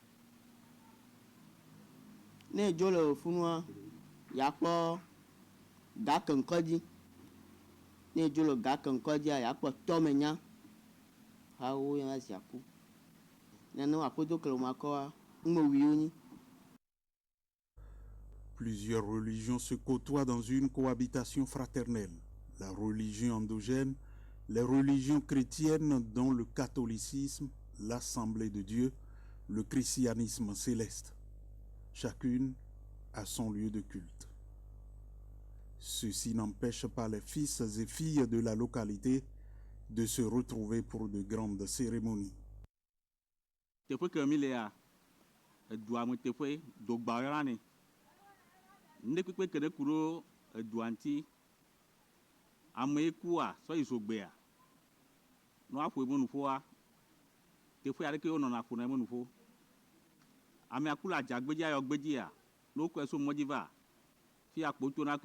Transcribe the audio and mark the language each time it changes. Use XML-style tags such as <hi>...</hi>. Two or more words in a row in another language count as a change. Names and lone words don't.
<ee>ne edzo le funua yakpɔ gakeŋkɔdzi ne edzo le gakeŋkɔdzia yakpɔ tɔmenya hawo yɔna ziaku nene aƒedo kele Wumakɔa ŋumewiwo nyi.</ee> <fr>Plusieurs religions se côtoient dans une cohabitation fraternelle. La religion endogène, les religions chrétiennes dont le catholicisme, l'Assemblée de Dieu, le christianisme céleste. Chacune a son lieu de culte. Ceci n'empêche pas les fils et filles de la localité de se retrouver pour de grandes cérémonies.</fr> <ee>Teƒe ke mi lea edua me teƒe dogba yɔna nɛ ne kpekpe ke ɖe ku ɖo edua ŋuti ame kua sɔ yi zogbea ne woaƒo eme nuƒoa teƒe aɖeke wonɔna ƒona eme nuƒo amea ku le adzagbedzi ayɔ gbedzia ne wokɔe so mɔdzi va fi akpoto na</ee>